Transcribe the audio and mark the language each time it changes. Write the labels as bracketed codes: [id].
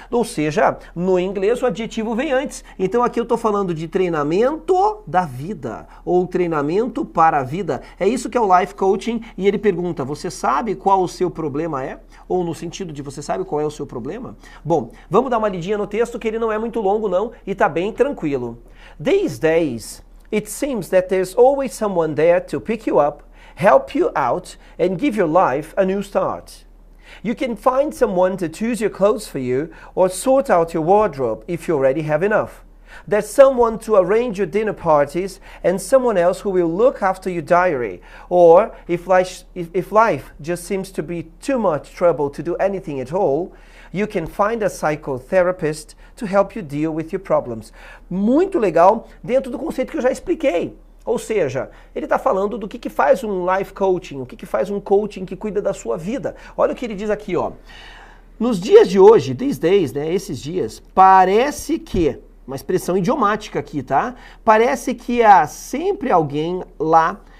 [pt] Ou seja, no inglês o adjetivo vem antes. Então aqui eu estou falando de treinamento da vida, ou treinamento para a vida. É isso que é o life coaching, e ele pergunta, você sabe qual o seu problema é? Ou no sentido de você sabe qual é o seu problema? Bom, vamos dar uma lidinha no texto, que ele não é muito longo não, e tá bem tranquilo. [en] These days, it seems that there's always someone there to pick you up, help you out, and give your life a new start. You can find someone to choose your clothes for you or sort out your wardrobe if you already have enough. There's someone to arrange your dinner parties and someone else who will look after your diary. Or if life just seems to be too much trouble to do anything at all, you can find a psychotherapist to help you deal with your problems. [pt] Muito legal dentro do conceito que eu já expliquei. Ou seja, ele está falando do que faz um life coaching, o que faz um coaching que cuida da sua vida. Olha o que ele diz aqui, ó. Nos dias de hoje, [en] these days, [pt] né, esses dias, parece que, uma expressão idiomática aqui, tá? Parece que há sempre alguém lá